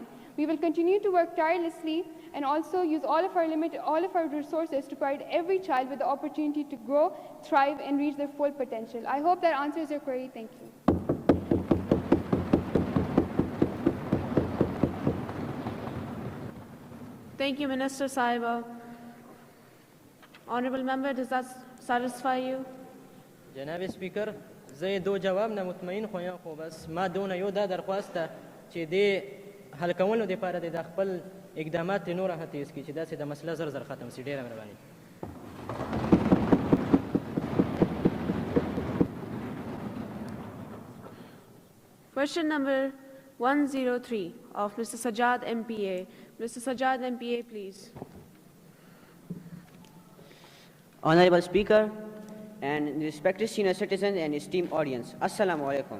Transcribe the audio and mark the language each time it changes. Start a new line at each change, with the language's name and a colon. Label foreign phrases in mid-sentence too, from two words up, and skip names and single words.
English: We will continue to work tirelessly and also use all of our resources to provide every child with the opportunity to grow, thrive, and reach their full potential. I hope that answers your query. Thank you. Thank you, Minister Sahiba. Honourable Member, does that satisfy you?
Pashto: جناب سپیکر زه دو جواب نه مطمئن خو یم خو بس ما دونه یو دا درخواسته چې دې حل کولو دپاره د خپل اقدامات ترې نور هم تیز کړي چې داسې د مسله زر زر ختم شي. ډېره مهرباني.
English: Question number 103 of Mr. Sajjad MPA. Mr. Sajjad MPA, please. Honorable Speaker and respected senior citizens and esteemed audience, Assalamu alaikum.